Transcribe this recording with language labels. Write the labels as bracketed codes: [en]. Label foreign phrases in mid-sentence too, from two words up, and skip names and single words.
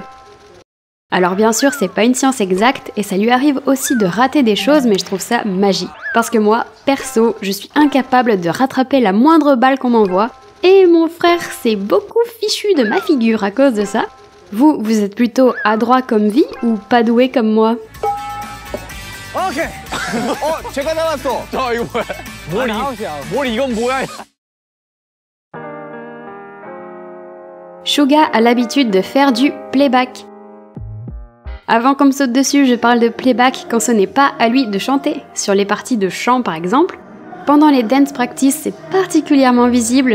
[fr] Alors bien sûr, c'est pas une science exacte et ça lui arrive aussi de rater des choses, mais je trouve ça magique. Parce que moi, perso, je suis incapable de rattraper la moindre balle qu'on m'envoie, et mon frère s'est beaucoup fichu de ma figure à cause de ça. Vous êtes plutôt adroit comme V ou pas doué comme moi? [ko] Ok. 제가 나왔어. 이거 뭐야? 뭘 이건 뭐야? [fr] Suga a l'habitude de faire du playback. Avant qu'on me saute dessus, je parle de playback quand ce n'est pas à lui de chanter, sur les parties de chant par exemple. Pendant les [en] dance practice, [fr] c'est particulièrement visible.